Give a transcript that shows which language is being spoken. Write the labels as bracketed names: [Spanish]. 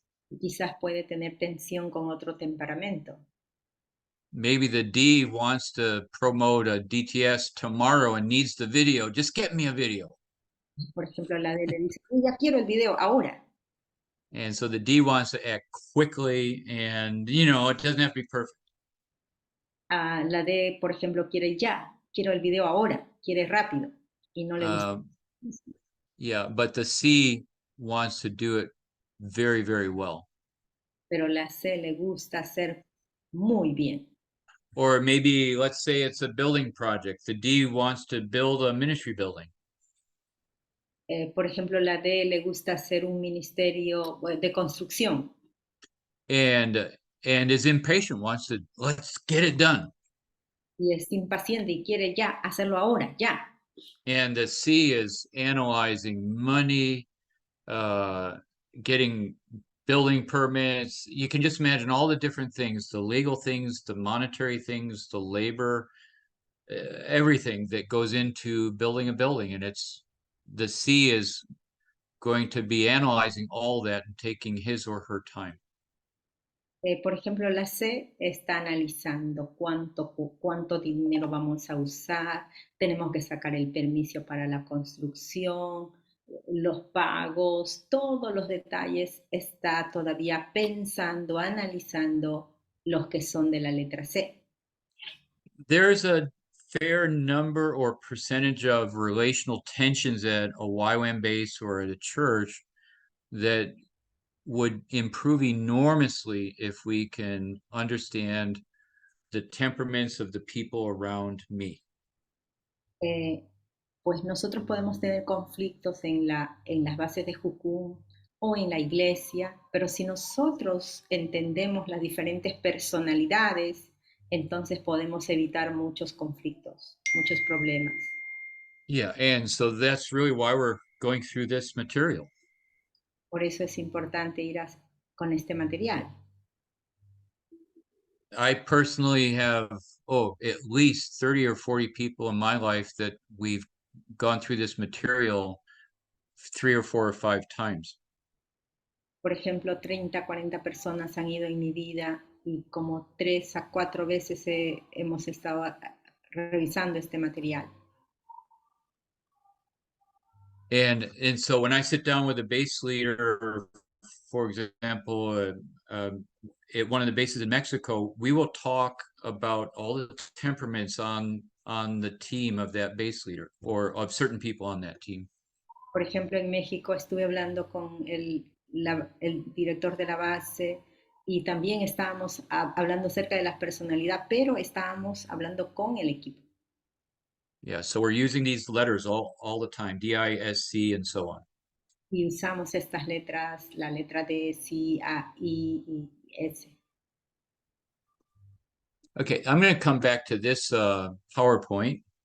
[Spanish] Y quizás puede tener tensión con otro temperamento. [English] Maybe the D wants to promote a DTS tomorrow and needs the video. Just get me a video. [Spanish] Por ejemplo, la D le dice, ya quiero el video ahora. [English] And so the D wants to act quickly and, it doesn't have to be perfect. [Spanish] La D, por ejemplo, quiero el video ahora, quiere rápido y no le gusta. [English] Yeah, but the C wants to do it very, very well. [Spanish] Pero la C le gusta hacer muy bien. [English] Or maybe, let's say it's a building project. The D wants to build a ministry building. [Spanish] Por ejemplo, la D le gusta hacer un ministerio de construcción. [English] And is impatient, wants to, let's get it done. [Spanish] Y es impaciente y quiere ya, hacerlo ahora, ya. [English] And the C is analyzing money, getting building permits. You can just imagine all the different things, the legal things, the monetary things, the labor, everything that goes into building a building. And the C is going to be analyzing all that and taking his or her time. [Spanish] Por ejemplo, la C está analizando cuánto dinero vamos a usar, tenemos que sacar el permiso para la construcción, los pagos, todos los detalles está todavía pensando, analizando los que son de la letra C. [English] There's a fair number or percentage of relational tensions at a YWAM base or at a church that would improve enormously if we can understand the temperaments of the people around me. [Spanish] Pues nosotros podemos tener conflictos en las bases de Jukum o en la iglesia, pero si nosotros entendemos las diferentes personalidades, entonces podemos evitar muchos conflictos, muchos problemas. [English] Yeah, and so that's really why we're going through this material. [Spanish] Por eso es importante ir con este material. [English] I personally have, at least 30 or 40 people in my life that we've gone through this material 3 or 4 or 5 times. [Spanish] Por ejemplo, 30, 40 personas han ido en mi vida y como 3 a 4 veces hemos estado revisando este material. [English] And so when I sit down with a base leader, for example, at one of the bases in Mexico, we will talk about all the temperaments on the team of that base leader or of certain people on that team. [Spanish] Por ejemplo, en México estuve hablando con el director de la base y también estábamos hablando acerca de la personalidad, pero estábamos hablando con el equipo. [English] Yeah, so we're using these letters all the time, D-I-S-C and so on. [Spanish] Y usamos estas letras, la letra D, C, A, I y S. [English] Okay, I'm going to come back to this PowerPoint.